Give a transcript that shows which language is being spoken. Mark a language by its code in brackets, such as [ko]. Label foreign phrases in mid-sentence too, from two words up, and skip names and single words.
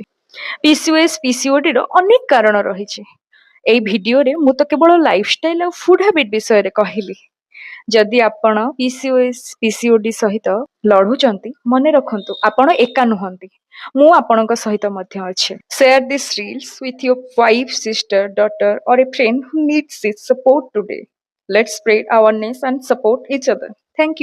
[or] ପିସିଓଏସ୍, ପିସିଓଡିର ଅନେକ କାରଣ ରହିଛି। ଏଇ ଭିଡିଓରେ ମୁଁ ତ କେବଳ ଲାଇଫଷ୍ଟାଇଲ ଆଉ [en] food habit [or] ବିଷୟରେ କହିଲି। ଯଦି ଆପଣ ପିସିଓଏସ୍, ପିସିଓଡି ସହିତ ଲଢୁଛନ୍ତି, ମନେ ରଖନ୍ତୁ ଆପଣ ଏକା ନୁହନ୍ତି। ମୁଁ ଆପଣଙ୍କ ସହିତ ମଧ୍ୟ ଅଛି। [en] share this reels with your wife, sister, daughter, or a friend who needs this support today. Let's spread awareness and support each other. Thank you.